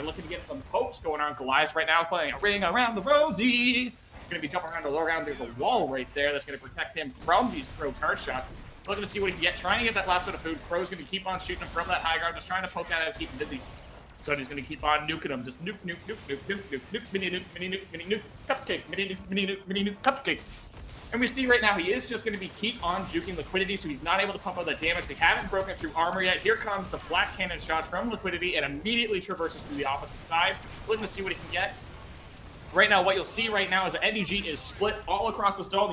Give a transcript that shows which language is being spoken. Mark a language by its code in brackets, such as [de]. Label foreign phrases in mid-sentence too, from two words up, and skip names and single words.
[en] Looking to get some pokes going on. Goliath right now playing a ring around the rosy. Going to be jumping around the low ground. There's a wall right there that's going to protect him from these Crow charge shots. Looking to see what he can get. Trying to get that last bit of food. Crow's going to keep on shooting him from that high ground. Just trying to poke that out, keep him busy. So he's going to keep on nuking him. Just nuke, nuke, nuke, nuke, nuke, nuke, nuke, mini nuke, mini nuke, mini nuke, cupcake, mini nuke, mini nuke, mini nuke, cupcake. And we see right now he is just going to be keep on juking Liquidity, so he's not able to pump out that damage. They haven't broken through armor yet. Here comes the flat cannon shots from Liquidity and immediately traverses to the opposite side. Looking to see what he can get. Right now, what you'll see right now is that NDG is split all across the dome.